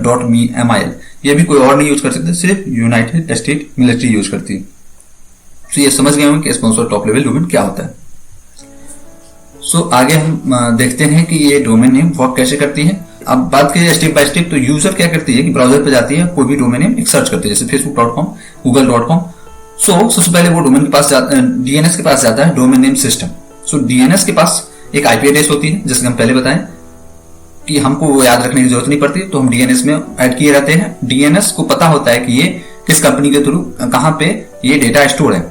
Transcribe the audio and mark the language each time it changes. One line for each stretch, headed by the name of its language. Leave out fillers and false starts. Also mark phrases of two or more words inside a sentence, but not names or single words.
Hindi: .mil ये भी कोई और नहीं यूज कर सकता, सिर्फ
English: United State military use
Hindi: करती है। तो ये समझ गए होंगे कि
English: sponsor top level domain
Hindi: क्या होता है। सो आगे हम देखते हैं कि ये
English: domain name work
Hindi: कैसे करती है। अब बात करें
English: step by step,
Hindi: तो यूजर क्या करती है कि ब्राउजर पे जाती है, कोई भी
English: domain name
Hindi: एक सर्च करती है, जैसे facebook.com, google.com। सो सबसे पहले वो डोमेन के पास DNS के पास जाता है,
English: domain name system.
Hindi: सो DNS के पास एक
English: IP address
Hindi: होती है, जैसे हम पहले बताएं कि हमको वो याद रखने की जरूरत नहीं पड़ती, तो हम DNS में ऐड किए रहते हैं। DNS को पता होता है कि ये किस कंपनी के थ्रू कहां पे ये डेटा स्टोर है।